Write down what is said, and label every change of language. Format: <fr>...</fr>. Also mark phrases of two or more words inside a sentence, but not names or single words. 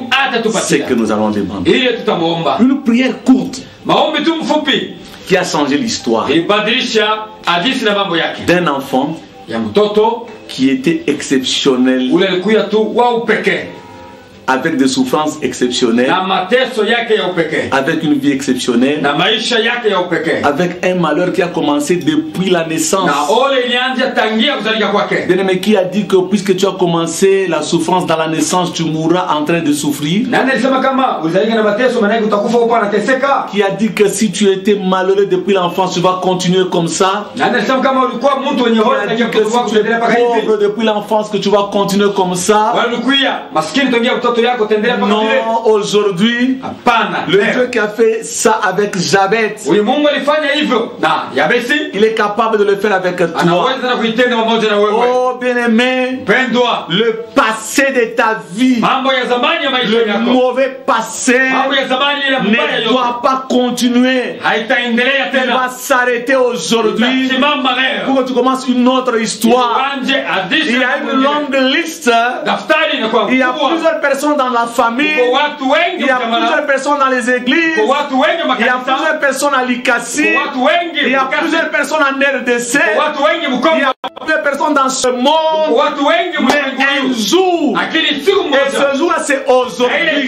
<fr>ce</fr> <sw>atatupatia</sw> <fr>que nous allons demander.</fr> <sw>ili tutamuomba.</sw> <fr>Une prière courte</fr> <sw>Maombi tu mfupi</sw> <fr>qui a changé l'histoire</fr> <sw>ilibadilisha hadithi na mambo yake.</sw> <fr>d'un enfant</fr> <sw>Ya mtoto</sw> <fr>qui était exceptionnel,</fr> <sw>ule alikuya tu wa upekee</sw> <fr>avec des souffrances exceptionnelles,</fr> <sw>na mateso yake ya upekee</sw> <fr>avec une vie exceptionnelle,</fr> <sw>na maisha yake ya upekee</sw> <fr>avec un malheur qui a commencé depuis la naissance.</fr> <sw>na ole ilianza tangia kuzalika kwake.</sw> <fr>Bien-aimé, qui a dit que puisque tu as commencé la souffrance dans la naissance, tu mourras en train de souffrir?</fr> <sw>Nani alisema kama ulizalika na mateso maana yake utakufa upo anateseka?</sw> <fr>Qui a dit que si tu étais malheureux depuis l'enfance, tu vas continuer comme ça?</fr> <sw>Nani alisema kama ulikuwa mtu mwenye</sw> <fr>Qui holi a</fr> <sw>tangia</sw> <fr>dit que</fr> <sw>mtoto wako</sw> <fr>si tu es</fr> <sw>utaendelea mpaka hivi?</sw> <fr>pauvre depuis l'enfance, que tu vas continuer comme ça?</fr> <sw>Wale ulikuwa maskini tangia mtoto yako utaendelea mpaka vile?</sw> <fr>Non, aujourd'hui,</fr> <sw>Hapana.</sw> <fr>le Dieu qui a fait ça avec Jabez,</fr> <sw>Huyu Mungu alifanya hivyo na Yabesi</sw> <fr>il est capable de le faire avec toi.</fr> <sw>anaweza na kuitenda pamoja na wewe.</sw> <fr>Oh bien-aimé,</fr> <sw>Pendwa,</sw> <fr>le passé de ta vie,</fr> <sw>mambo ya zamani ya maisha</sw> <fr>le</fr> <sw>yako,</sw> <fr>mauvais passé</fr> <sw>mambo ya zamani ya mbaya</sw> <fr>ne</fr> <sw>yote</sw> <fr>doit pas continuer.</fr> <sw>haitaendelea</sw> <fr>Il</fr> <sw>tena.</sw> <fr>va s'arrêter aujourd'hui</fr> <sw>Itasimama leo.</sw> <fr>pour que tu commences une autre histoire.</fr> <sw>Uanje hadithi</sw> <fr>Il y a une longue liste.</fr> <sw>daftari inakuwa</sw> <fr>Il y a</fr> <sw>kubwa.</sw> <fr>plusieurs personnes personnes dans la famille. Il y a plusieurs personnes dans les églises. Il y a plusieurs personnes à l'Ikasi. Il y a plusieurs personnes en RDC. Il y a plusieurs personnes dans ce monde. Mais un jour, et ce jour c'est aujourd'hui.</fr>